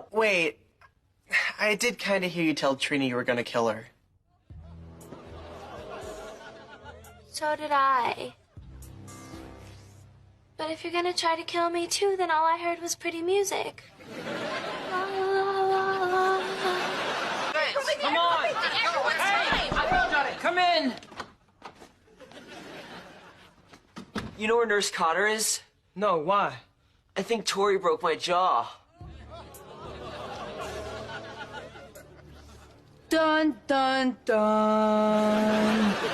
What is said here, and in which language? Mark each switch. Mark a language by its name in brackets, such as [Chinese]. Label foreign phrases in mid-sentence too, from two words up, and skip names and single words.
[English] Wait, I did kind of hear you tell Trina you were gonna kill her. So did I. But if you're gonna try to kill me too, then all I heard was pretty music. La, la, la, la, la, la. Come on! Hey! Come in! You know where Nurse Cotter is? No, why? I think Tori broke my jaw. Dun, dun, dun.